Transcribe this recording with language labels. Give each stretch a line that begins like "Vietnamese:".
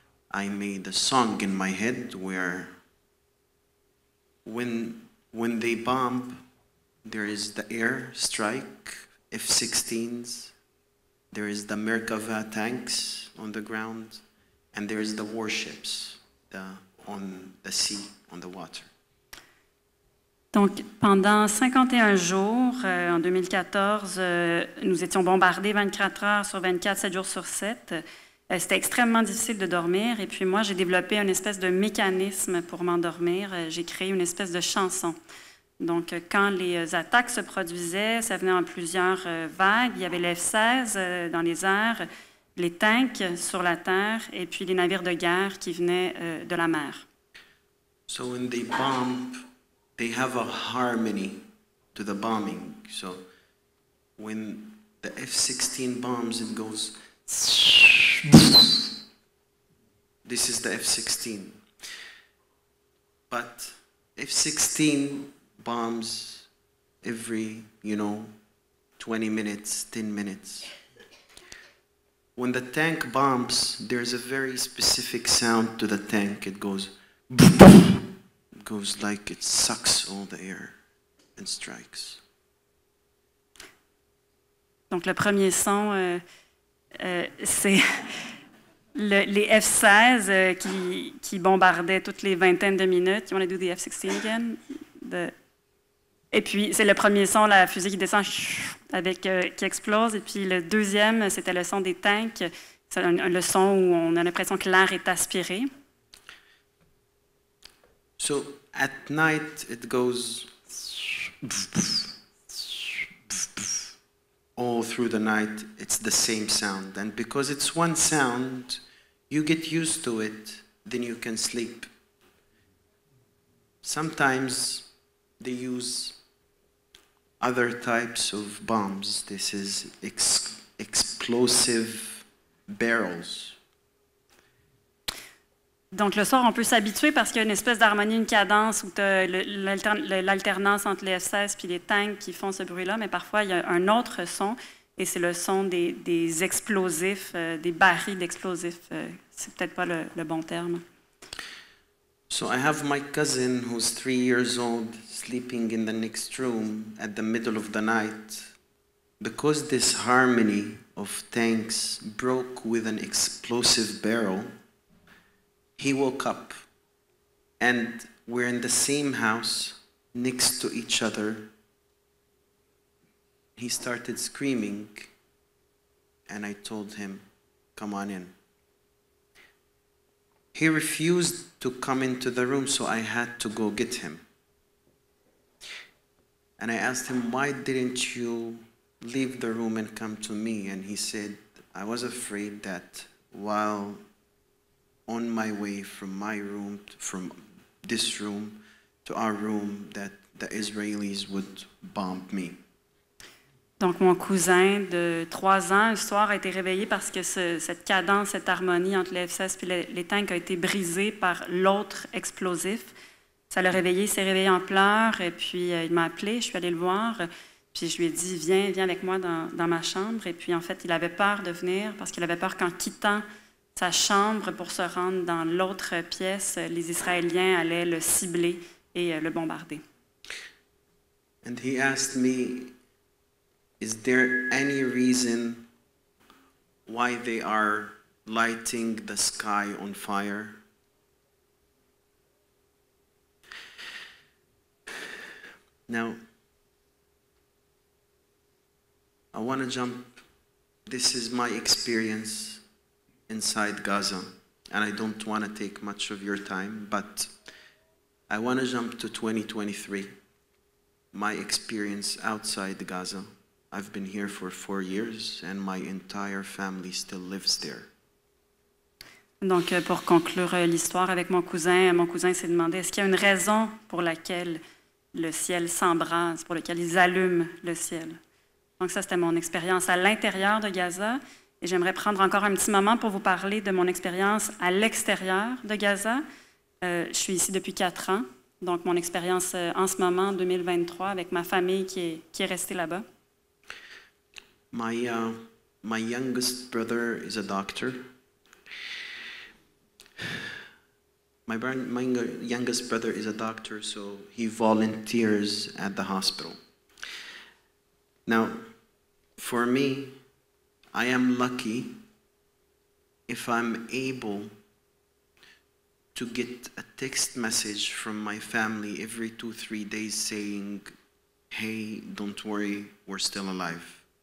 English: I made a song in my head where when they bomb, there is the air strike, F-16s, there is the Merkava tanks on the ground, and there is the warships on the sea, on the water.
French: Donc, pendant 51 jours, en 2014, nous étions bombardés 24 heures sur 24, 7 jours sur 7. C'était extrêmement difficile de dormir. Et puis moi, j'ai développé une espèce de mécanisme pour m'endormir. J'ai créé une espèce de chanson. Donc, quand les attaques se produisaient, ça venait en plusieurs vagues. Il y avait les F-16 dans les airs, les tanks sur la terre, et puis les navires de guerre qui venaient de la mer.
English: So when they bomb, they have a harmony to the bombing. So when the F-16 bombs, it goes. This is the F-16. But F-16 bombs every, 20 minutes, 10 minutes. When the tank bombs, there's a very specific sound to the tank. It goes like it sucks all the air and strikes.
French: Donc, le premier son, c'est les F-16 qui bombardaient toutes les vingtaines de minutes.
English: You want to do the F-16 again?
French: Et puis, c'est le premier son, la fusée qui descend qui explose. Et puis, le deuxième, c'était le son des tanks. C'est le son où on a l'impression que l'air est aspiré.
English: So, at night, it goes all through the night. It's the same sound. And because it's one sound, you get used to it, then you can sleep. Sometimes they use other types of bombs. This is explosive barrels.
French: Donc, le soir, on peut s'habituer parce qu'il y a une espèce d'harmonie, une cadence où tu as l'alternance entre les F-16 et les tanks qui font ce bruit-là, mais parfois, il y a un autre son, et c'est le son des explosifs, des barils d'explosifs. C'est peut-être pas le bon terme.
English: So I have my cousin who's 3 years old sleeping in the next room at the middle of the night. Because this harmony of tanks broke with an explosive barrel, he woke up and we're in the same house next to each other. He started screaming and I told him, "Come on in." He refused to come into the room, so I had to go get him. And I asked him, "Why didn't you leave the room and come to me?" And he said, "I was afraid that while on my way from my room, from this room to our room, that the Israelis would bomb me."
French: Donc, mon cousin de 3 ans, un soir, a été réveillé parce que cette cadence, cette harmonie entre les F-16 et les tanks a été brisée par l'autre explosif. Ça l'a réveillé, il s'est réveillé en pleurs, et puis il m'a appelé, je suis allée le voir, puis je lui ai dit, viens avec moi dans ma chambre. Et puis, en fait, il avait peur de venir parce qu'il avait peur qu'en quittant sa chambre pour se rendre dans l'autre pièce, les Israéliens allaient le cibler et le bombarder.
English: And he asked me, "Is there any reason why they are lighting the sky on fire?" Now, I want to jump. This is my experience inside Gaza, and I don't want to take much of your time, but I want to jump to 2023, my experience outside Gaza. I've been here for 4 years, and my entire family still lives there.
French: Donc, pour conclure l'histoire avec mon cousin s'est demandé, est-ce qu'il y a une raison pour laquelle le ciel s'embrase, pour laquelle ils allument le ciel? Donc, ça, c'était mon expérience à l'intérieur de Gaza. Et j'aimerais prendre encore un petit moment pour vous parler de mon expérience à l'extérieur de Gaza. Je suis ici depuis 4 ans. Donc, mon expérience en ce moment, en 2023, avec ma famille qui est restée là-bas.
English: My youngest brother is a doctor. My youngest brother is a doctor, so he volunteers at the hospital. Now, for me, I am lucky if I'm able to get a text message from my family every 2-3 days saying, hey, don't worry, we're still alive.